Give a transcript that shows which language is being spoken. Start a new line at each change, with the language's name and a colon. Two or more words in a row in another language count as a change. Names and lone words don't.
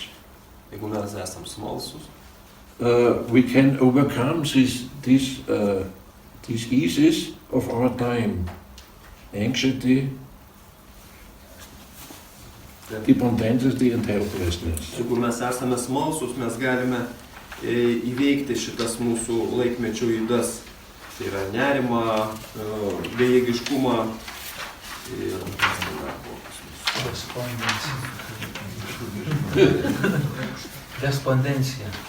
Lithuanian: Jeigu mes esam smalsus,
English: we can overcome these eases of our time. Anxiety, dependency and helplessness.
Lithuanian: jeigu mes esame smalsus, mes galime įveikti šitas mūsų laikmečio ydas. Tai yra nerimą, bejėgiškumą ir Respondencija.